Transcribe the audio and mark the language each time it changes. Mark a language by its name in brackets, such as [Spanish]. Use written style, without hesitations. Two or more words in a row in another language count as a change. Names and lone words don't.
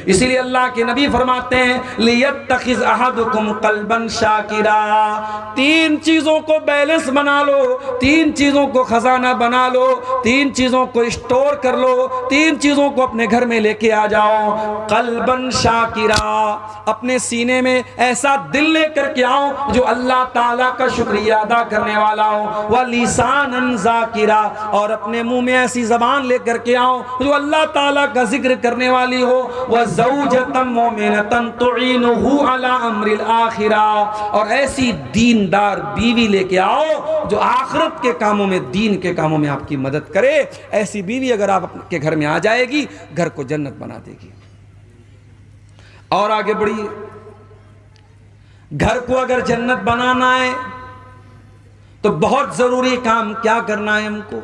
[Hindi] इसीलिए अल्लाह के नबी फरमाते हैं [Arabic] ليتخذ أحدكم قلبا شاكرا, [Hindi] 3 चीज़ों को बैलेंस बना लो, 3 चीज़ों को खजाना बना लो, 3 चीज़ों को स्टोर कर लो, 3 चीज़ों को अपने घर में लेके आ जाओ। [Arabic] قلبا شاكرا, [Hindi] अपने सीने में ऐसा दिल लेकर के आओ जो अल्लाह ताला का शुक्रिया अदा करने वाला हो। [Arabic] ولسانا ذاكرا, [Hindi] और अपने मुंह में ऐसी जबान लेकर के आओ जो अल्लाह ताला का जिक्र करने वाली हो। [Arabic] وزوجة مؤمنة تعينه على أمر الآخرة, [Hindi] और ऐसी दीनदार बीवी लेके आओ जो आखिरत के कामों में, दीन के कामों में आपकी मदद करे। ऐसी बीवी अगर आपके घर में आ जाएगी घर को जन्नत बना देगी। और आगे बढ़िए, घर को अगर जन्नत बनाना है तो बहुत जरूरी काम क्या करना है हमको?